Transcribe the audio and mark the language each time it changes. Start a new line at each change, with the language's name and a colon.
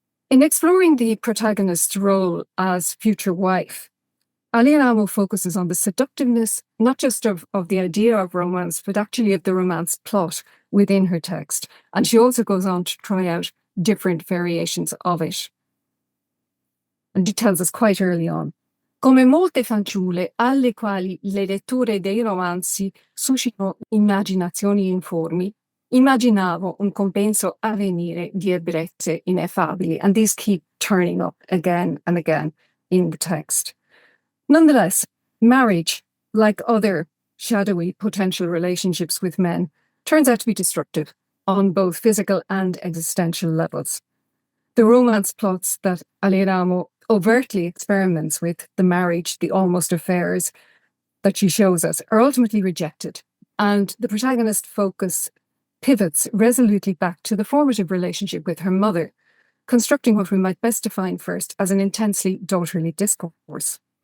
English: In exploring the protagonist's role as future wife, Aleramo focuses on the seductiveness, not just of the idea of romance, but actually of the romance plot within her text. And she also goes on to try out different variations of it. And she tells us quite early on,
Italian: come molte fanciulle alle quali le letture dei romanzi suscitano immaginazioni informi, immaginavo un compenso a venire di ebbrezze ineffabili.
English: And these keep turning up again and again in the text. Nonetheless, marriage, like other shadowy potential relationships with men turns out to be destructive on both physical and existential levels. The romance plots that Aleramo overtly experiments with, the marriage, the almost affairs that she shows us, are ultimately rejected, and the protagonist focus pivots resolutely back to the formative relationship with her mother, constructing what we might best define first as an intensely daughterly discourse.